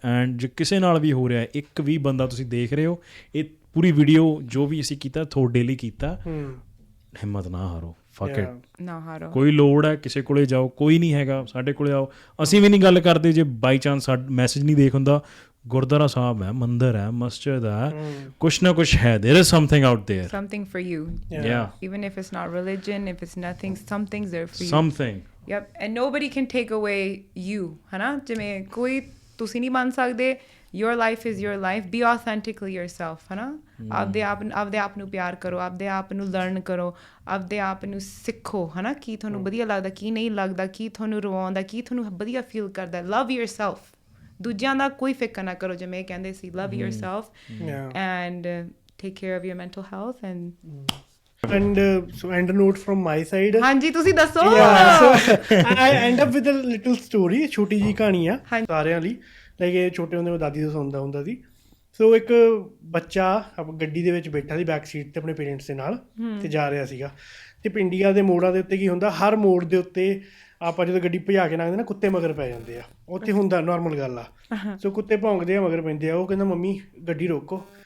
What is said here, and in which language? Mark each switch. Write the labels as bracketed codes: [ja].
[pa] And ਜੇ ਕਿਸੇ ਨਾਲ ਵੀ ਹੋ ਰਿਹਾ, ਇੱਕ ਵੀ ਬੰਦਾ ਤੁਸੀਂ ਦੇਖ ਰਹੇ ਹੋ, ਇਹ ਪੂਰੀ ਵੀਡੀਓ ਜੋ ਵੀ ਅਸੀਂ ਕੀਤਾ ਤੁਹਾਡੇ ਲਈ ਕੀਤਾ, ਹਿੰਮਤ ਨਾ ਹਾਰੋ, [en] fuck it, [pa] ਨਾ ਹਾਰੋ। ਕੋਈ ਲੋੜ ਹੈ ਕਿਸੇ ਕੋਲੇ ਜਾਓ, ਕੋਈ ਨਹੀਂ ਹੈਗਾ, ਸਾਡੇ ਕੋਲੇ ਆਓ। ਅਸੀਂ ਵੀ ਨਹੀਂ ਗੱਲ ਕਰਦੇ ਜੇ ਬਾਈ ਚਾਂਸ ਮੈਸੇਜ ਨਹੀਂ ਦੇਖ ਹੁੰਦਾ। ਗੁਰਦੁਆਰਾ ਸਾਹਿਬ ਹੈ, ਮੰਦਿਰ ਹੈ, ਮਸਜਿਦ ਹੈ, ਕੁਛ ਨਾ ਕੁਛ ਹੈ। [en] there is something out there, something for you, even if it's not religion, if it's nothing, something's there for you, something. Yep, and nobody can take away you, [pa] ਹੈ ਨਾ। ਜਿਵੇਂ ਕੋਈ ਤੁਸੀਂ ਨਹੀਂ ਬਣ ਸਕਦੇ, [en] your life is your life, be authentically yourself, [pa] ਹੈ ਨਾ। ਆਪਦੇ ਆਪ ਨੂੰ ਪਿਆਰ ਕਰੋ, ਆਪਦੇ ਆਪ ਨੂੰ ਲਰਨ ਕਰੋ, ਆਪਦੇ ਆਪ ਨੂੰ ਸਿੱਖੋ, ਹੈ ਨਾ। ਕੀ ਤੁਹਾਨੂੰ ਵਧੀਆ ਲੱਗਦਾ, ਕੀ ਨਹੀਂ ਲੱਗਦਾ, ਕੀ ਤੁਹਾਨੂੰ ਰਵਾਉਂਦਾ, ਕੀ ਤੁਹਾਨੂੰ ਵਧੀਆ ਫੀਲ ਕਰਦਾ। [en] love yourself, [pa] ਦੂਜਿਆਂ ਦਾ ਕੋਈ ਫਿਕਰ ਨਾ ਕਰੋ। ਜਿਵੇਂ ਇਹ ਕਹਿੰਦੇ ਸੀ, [en] love yourself and take care of your mental health and so end note from my side. [pa] ਹਾਂਜੀ ਤੁਸੀਂ ਦੱਸੋ। [en] so I end up with a little story, [pa] ਛੋਟੀ ਜੀ ਕਹਾਣੀ ਆ ਸਾਰਿਆਂ ਲਈ। ਲਾਈਕ ਇਹ ਛੋਟੇ ਹੁੰਦੇ ਮੈਂ ਦਾਦੀ ਤੋਂ ਸੁਣਦਾ ਹੁੰਦਾ ਸੀ। ਸੋ ਇੱਕ ਬੱਚਾ ਗੱਡੀ ਦੇ ਵਿੱਚ ਬੈਠਾ ਸੀ ਬੈਕ ਸੀਟ 'ਤੇ ਆਪਣੇ ਪੇਰੈਂਟਸ ਦੇ ਨਾਲ, ਅਤੇ ਜਾ ਰਿਹਾ ਸੀਗਾ। ਅਤੇ ਪਿੰਡੀਆਂ ਦੇ ਮੋੜਾਂ ਦੇ ਉੱਤੇ ਕੀ ਹੁੰਦਾ, ਹਰ ਮੋੜ ਦੇ ਉੱਤੇ ਆਪਾਂ ਜਦੋਂ ਗੱਡੀ ਭਜਾ ਕੇ ਲੰਘਦੇ ਨਾ, ਕੁੱਤੇ ਮਗਰ ਪੈ ਜਾਂਦੇ ਆ। ਉੱਥੇ ਹੁੰਦਾ ਨੋਰਮਲ ਗੱਲ ਆ। ਸੋ ਕੁੱਤੇ ਭੌਂਕਦੇ ਆ, ਮਗਰ ਪੈਂਦੇ ਆ। ਉਹ ਕਹਿੰਦਾ ਮੰਮੀ ਗੱਡੀ ਰੋਕੋ।